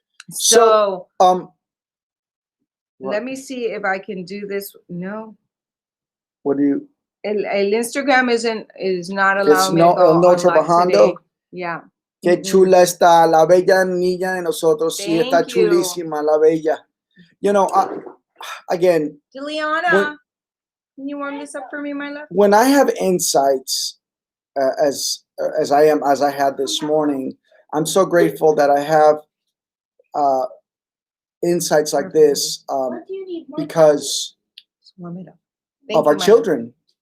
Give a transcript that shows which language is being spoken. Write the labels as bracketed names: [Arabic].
[English] So let me see if I can do this. No. What do you? El Instagram is not allowing me to go no on live today. Yeah. [Spanish] Qué chula está la bella niña de nosotros. Sí, está chulísima la bella. [English] You know, again, Juliana, can you warm this up for me, my love? When I have insights, as I had this morning, I'm so grateful that I have insights like this because of our children.